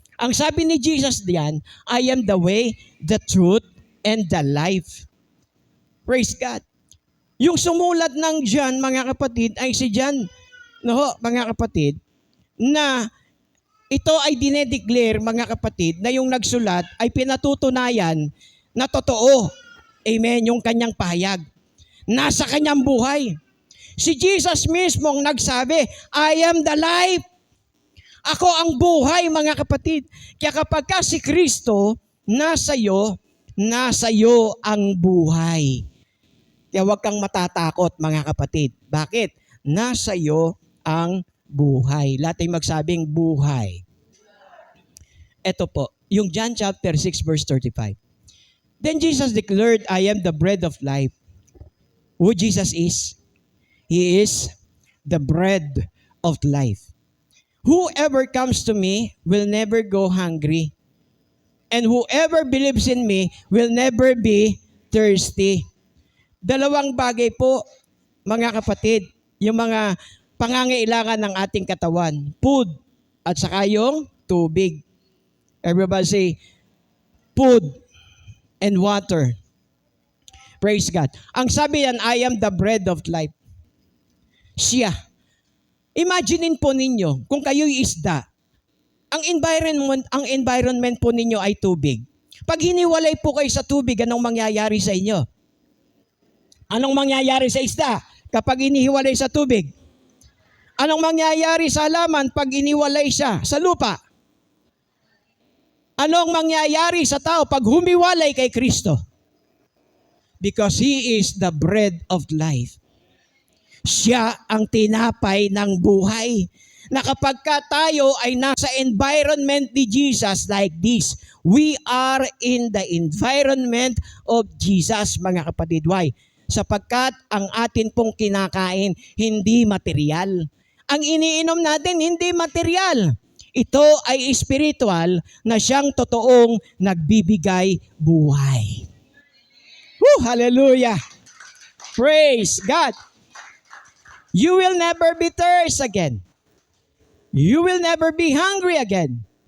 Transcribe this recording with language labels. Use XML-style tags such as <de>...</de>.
<tl>Ang sabi ni Jesus diyan,</tl> <en>I am the way, the truth, and the life. Praise God.</en> <tl>Yung sumulat ng John, mga kapatid, ay si John, mga kapatid, na ito ay dinedeclare, mga kapatid, na yung nagsulat ay pinatutunayan na totoo. Amen, yung kanyang pahayag. Nasa kanyang buhay. Si Jesus mismo ang nagsabi,</tl> <en>I am the life.</en> <tl>Ako ang buhay, mga kapatid. Kaya kapag ka si Kristo, nasa iyo ang buhay. Kaya huwag kang matatakot, mga kapatid. Bakit? Nasa iyo ang buhay. Lahat ay magsabing buhay. Ito po, yung John chapter 6 verse 35.</tl> <en>Then Jesus declared, I am the bread of life. Who Jesus is? He is the bread of life. Whoever comes to me will never go hungry. And whoever believes in me will never be thirsty.</en> <tl>Dalawang bagay po, mga kapatid, yung mga pangangailangan ng ating katawan. Food at saka yung tubig.</tl> <en>Everybody say, food and water. Praise God.</en> <tl>Ang sabi yan,</tl> <en>I am the bread of life.</en> <tl>Siya. Imaginein po ninyo, kung kayo'y isda, ang environment po ninyo ay tubig. Pag hiniwalay po kayo sa tubig, anong mangyayari sa inyo? Anong mangyayari sa isda kapag inihiwalay sa tubig? Anong mangyayari sa halaman pag iniwalay siya sa lupa? Anong mangyayari sa tao pag humiwalay kay Kristo?</tl> <en>Because He is the bread of life.</en> <tl>Siya ang tinapay ng buhay. Na kapag ka tayo ay nasa environment ni Jesus</tl> <en>like this, we are in the environment of Jesus,</en> <tl>mga kapatid.</tl> <en>Why?</en> <tl>Sapagkat ang atin pong kinakain, hindi material. Ang iniinom natin, hindi material. Ito ay spiritual na siyang totoong nagbibigay buhay.</tl> <en>Woo! Hallelujah! Praise God! You will never be thirsty again. You will never be hungry again.</en>